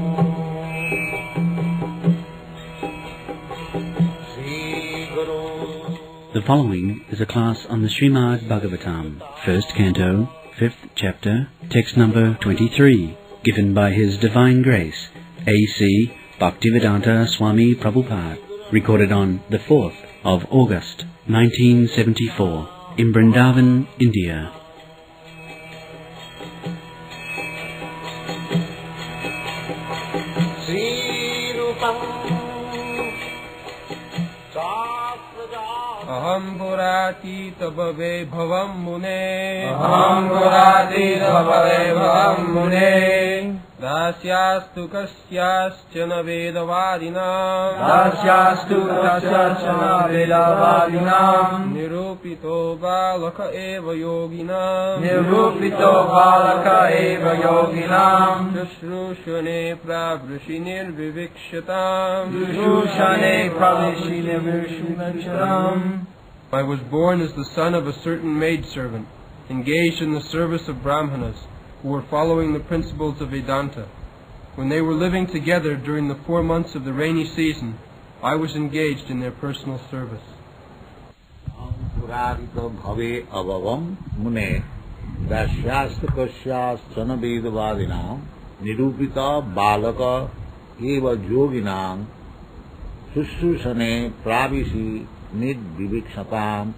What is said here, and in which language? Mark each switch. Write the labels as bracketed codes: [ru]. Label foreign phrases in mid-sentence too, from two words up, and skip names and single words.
[en] The following is a class on the Srimad Bhagavatam, first canto, fifth chapter, text number 23, given by His Divine Grace, A.C. Bhaktivedanta Swami Prabhupada, recorded on the 4th of August, 1974, in Vrindaban, India. [sa] Aham purati tabave bhavam mune. Aham purati tabave bhavam mune. Dasyastu kasyaschana vedavadinam. Dasyastu kasyaschana vedavadinam. Nirupito balaka eva yoginam. Nirupito balaka eva yoginam. Shrushane pravrishinir vivikshatam. Shrushane pravrishinir vivikshatam. [en] I was born as the son of a certain maidservant, engaged in the service of brahmanas, who were following the principles of Vedanta. When they were living together during the 4 months of the rainy season, I was engaged in their personal service. [sa] Purarito bhave abhavam mune dasyasta kasyastana vedavadinam nirupita balaka eva yoginam sushrusane pravisi nid vivikshatam.